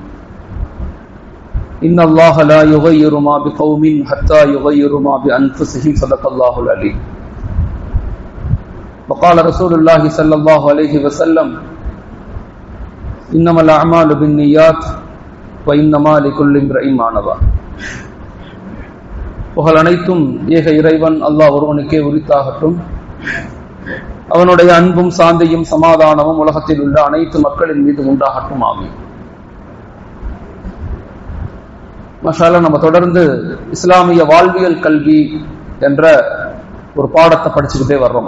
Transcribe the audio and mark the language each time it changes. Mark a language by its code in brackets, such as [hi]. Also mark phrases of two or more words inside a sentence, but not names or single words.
[ar] إن الله لا يغير ما بقوم حتى يغيروا ما بأنفسهم. صدق الله العليم. وقال رسول الله صلى الله عليه وسلم: إنما الأعمال بالنيات وإنما لكل امرئ ما نوى. [ta] புகழ் அனைத்தும் ஏக இறைவன் அல்லாஹ் ஒருவனுக்கே உரித்தாகட்டும். அவனுடைய அன்பும் சாந்தியும் சமாதானமும் உலகத்தில் உள்ள அனைத்து மக்களின் மீது உண்டாகட்டும். ஆமீன். மாஷாஅல்லாஹ், நம்ம தொடர்ந்து இஸ்லாமிய வாழ்வியல் கல்வி என்ற ஒரு பாடத்தை படிச்சுக்கிட்டே வர்றோம்.